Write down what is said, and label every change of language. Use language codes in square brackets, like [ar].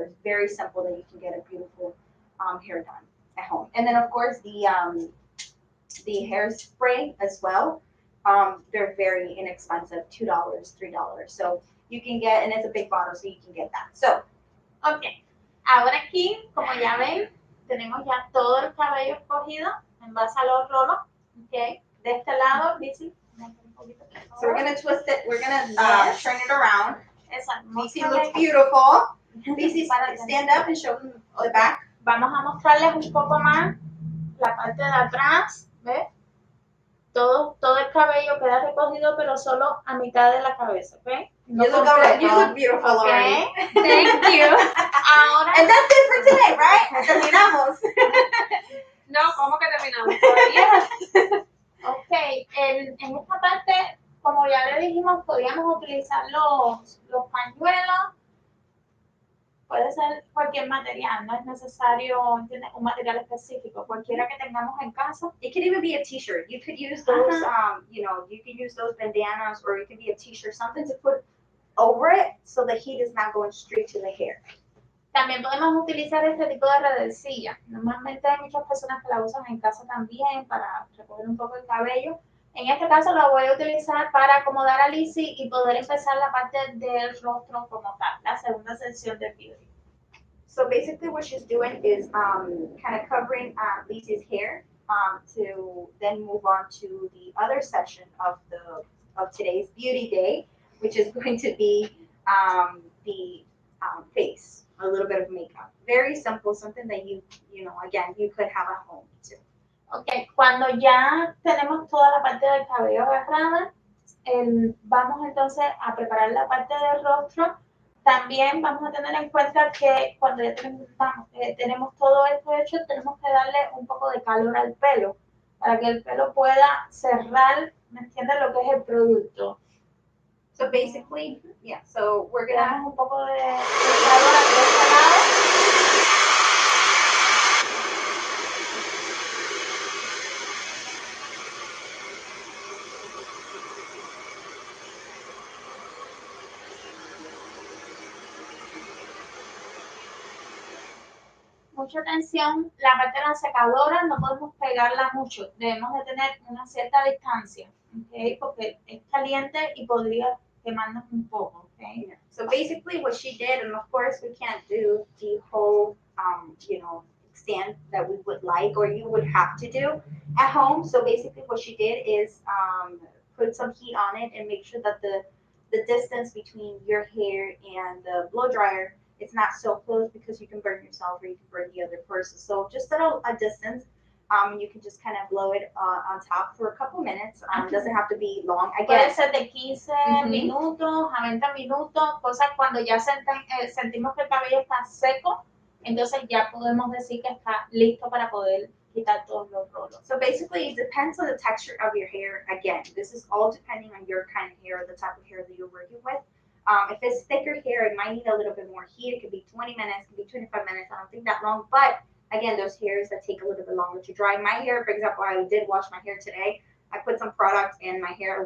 [en] Very simple that you can get a beautiful hair done at home. And then, of course, the hairspray as well. They're very inexpensive, $2, $3. So you can get, and it's a big bottle, so you can get that. So, okay, [es] Ahora aquí, como ya ven, tenemos ya todo el cabello escogido en base a los rolos. Okay. De este lado, Lizzy, un poquito, por favor. [en] So we're gonna twist it. We're gonna Yes. turn it around. [es] Exacto. [en] Lizzy looks beautiful. Lizzy, stand up and show them the back. [es] Vamos a mostrarles un poco más la parte de atrás, ¿ves? Todo el cabello queda recogido, pero solo a mitad de la cabeza, ¿ok? No [en] You look beautiful already. Okay, thank you. [es] Ahora, [en] And that's it for today, right? [es] Terminamos. No, ¿cómo que terminamos? Todavía. ok, en esta parte, como ya le dijimos, podríamos utilizar los pañuelos. Puede ser cualquier material, no es necesario un material específico, cualquiera que tengamos en casa. [en] It could even be a t-shirt. You could use those, you could use those bandanas, or it could be a t-shirt, something to put over it so the heat is not going straight to the hair. [es] También podemos utilizar este tipo de redecilla. Normalmente hay muchas personas que la usan en casa también para recoger un poco el cabello. En este caso lo voy a utilizar para acomodar a Lizzy y poder empezar la parte del rostro como tal, la segunda sección del beauty. [en] So basically what she's doing is kind of covering Lizzy's hair to then move on to the other section of today's beauty day, which is going to be the face, a little bit of makeup. Very simple, something that you could have at home too. [es] Ok, cuando ya tenemos toda la parte del cabello agarrada, vamos entonces a preparar la parte del rostro. También vamos a tener en cuenta que cuando ya tenemos todo esto hecho, tenemos que darle un poco de calor al pelo, para que el pelo pueda cerrar, ¿me entiendes? Lo que es el producto. [en] So basically, yeah, so we're [es] Le [en] gonna [es] damos un poco de calor a este lado. Mucha atención, la parte de la secadora no podemos pegarla mucho, debemos de tener una cierta distancia, ¿okay? Porque es caliente y podría quemarnos un poco, ¿okay? [en] Yeah. So basically what she did, and of course we can't do the whole, extent that we would like or you would have to do at home. So basically what she did is put some heat on it and make sure that the distance between your hair and the blow dryer is not so close, because you can burn yourself or you can burn the other person. So just at a distance, you can just kind of blow it on top for a couple minutes. Doesn't have to be long. [es] Puede [en] Again, [es] ser de 15 minutos a 20 minutos, cosas cuando ya sentimos que el cabello está seco, entonces ya podemos decir que está listo para poder quitar todos los rolos. [en] So basically, it depends on the texture of your hair. Again, this is all depending on your kind of hair, the type of hair that you're working with. If it's thicker hair, it might need a little bit more heat. It could be 20 minutes, it could be 25 minutes. I don't think that long, but again, there's hairs that take a little bit longer to dry. My hair, for example, I did wash my hair today. I put some product in my hair.